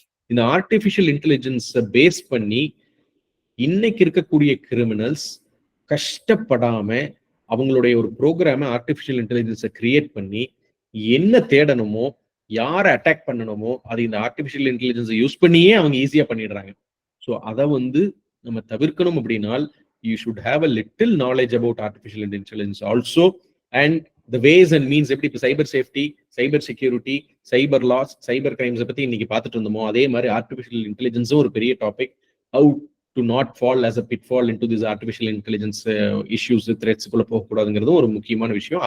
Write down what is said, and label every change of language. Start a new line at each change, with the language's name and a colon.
Tamil: இந்த artificial இன்டெலிஜென்ஸை base பண்ணி இன்னைக்கு இருக்கக்கூடிய கிரிமினல்ஸ் கஷ்டப்படாம அவங்களுடைய ஒரு ப்ரோக்ராமை ஆர்டிஃபிஷியல் இன்டெலிஜென்ஸை கிரியேட் பண்ணி என்ன தேடணுமோ, யாரை அட்டாக் பண்ணணுமோ, அது இந்த ஆர்டிஃபிஷியல் இன்டெலிஜென்ஸை யூஸ் பண்ணியே அவங்க ஈஸியா பண்ணிடுறாங்க.
English: so
Tamil: அதை வந்து நம்ம தவிர்க்கணும் அப்படின்னால்
English: you should have a little knowledge about artificial intelligence also, and the ways and means.
Tamil: எப்படி இப்போ சைபர் சேஃப்டி, சைபர் செக்யூரிட்டி, சைபர் லாஸ், சைபர் கிரைம்ஸை பத்தி இன்னைக்கு பார்த்துட்டு இருந்தோமோ, அதே மாதிரி ஆர்டிஃபிஷியல் இன்டெலிஜென்ஸும் ஒரு பெரிய topic.
English: how to not fall as a pitfall into this artificial intelligence issues, threats
Tamil: குள்ள போகக்கூடாதுங்கிறதும் ஒரு முக்கியமான விஷயம்.